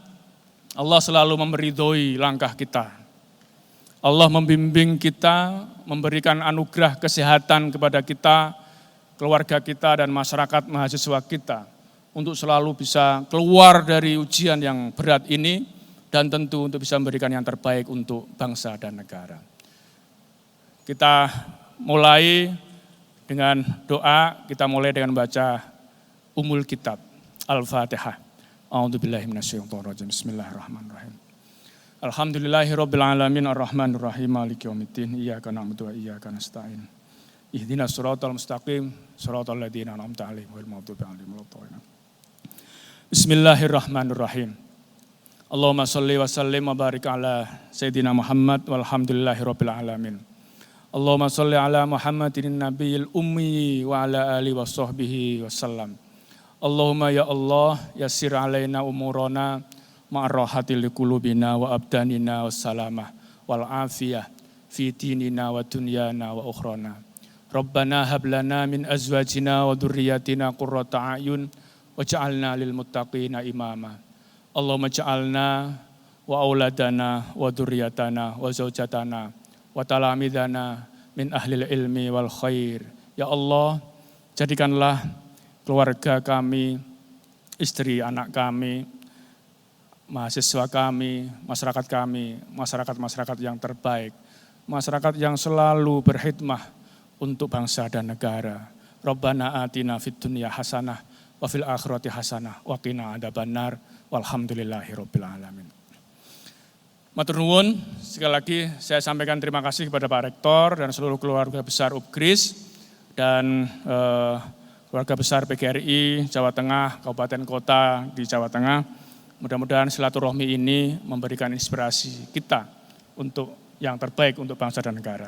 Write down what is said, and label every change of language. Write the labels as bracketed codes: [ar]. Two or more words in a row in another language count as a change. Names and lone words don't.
[id] Mudah-mudahan Allah selalu memeridhoi langkah kita. Allah membimbing kita, memberikan anugerah kesehatan kepada kita, keluarga kita dan masyarakat mahasiswa kita untuk selalu bisa keluar dari ujian yang berat ini dan tentu untuk bisa memberikan yang terbaik untuk bangsa dan negara. Kita mulai dengan doa, kita mulai dengan baca Ummul Kitab, Al-Fatihah. [ar] أعوذ بالله من الشيطان الرجيم. بسم الله الرحمن الرحيم. الحمد لله رب العالمين الرحمن الرحيم مالك يوم الدين إياك نعبد وإياك نستعين. اهدنا الصراط المستقيم صراط الذين أنعمت عليهم غير المغضوب عليهم ولا الضالين. بسم الله الرحمن الرحيم. اللهم صل وسلم وبارك على سيدنا محمد والحمد لله رب العالمين. اللهم صل على محمد النبي الأمي وعلى آله وصحبه وسلم. اللهم يا الله يسر علينا أمورنا مع راحة قلوبنا وأبداننا والسلامة والعافية في ديننا ودنيانا وأخرانا. ربنا هب لنا من أزواجنا وذرياتنا قرة أعين واجعلنا للمتقين إماما. اللهم اجعلنا وأولادنا وذرياتنا وزوجاتنا وتلامذتنا من أهل العلم والخير. يا الله, [id] jadikanlah keluarga kami, istri anak kami, mahasiswa kami, masyarakat yang terbaik, masyarakat yang selalu berkhidmah untuk bangsa dan negara. [ar] ربنا آتنا في الدنيا حسنة وفي الآخرة حسنة وقنا عذاب النار والحمد لله رب العالمين. [jv] Matur nuwun, [id] sekali lagi saya sampaikan terima kasih kepada Pak Rektor dan seluruh keluarga besar UPGRIS dan keluarga besar PGRI Jawa Tengah, kabupaten kota di Jawa Tengah. Mudah-mudahan silaturahmi ini memberikan inspirasi kita untuk yang terbaik untuk bangsa dan negara.